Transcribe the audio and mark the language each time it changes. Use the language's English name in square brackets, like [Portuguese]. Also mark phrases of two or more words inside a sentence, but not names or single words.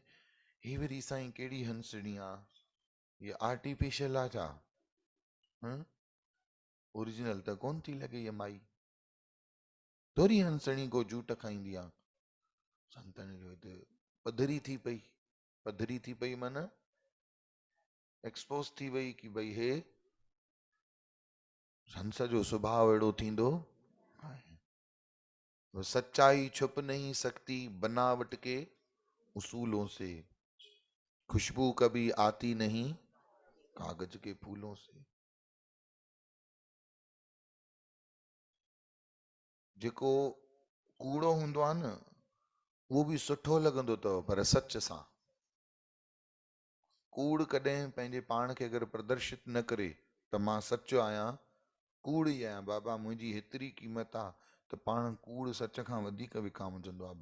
[Sindhi] ही वरी साईं कहिड़ी हंसणी आहे, ये आर्टिफिशियल आहे छा? ओरिजिनल त कोन थी लॻे ये माई, थोरी हंसणी को जूठ खाईंदी आहे। संतनि जो हिते पधरी थी पई। पधरी थी पई माना एक्सपोज थी वई कि भई हे हंस जो स्वभाव अहिड़ो थींदो आहे। [Hindi] वो सच्चाई छुप नहीं सकती बनावट के उसूलों से, खुशबू कभी आती नहीं कागज के फूलों से। [Sindhi] जेको कूड़ो हूंदो आहे न, उहो बि सुठो लॻंदो अथव पर सच सां। कूड़ कॾहिं पंहिंजे पाण खे अगरि प्रदर्शित न करे त मां सचो आहियां, कूड़ ई आहियां बाबा, मुंहिंजी हेतिरी क़ीमत आहे, त पाण कूड़ सच खां वधीक विकामजंदो आहे।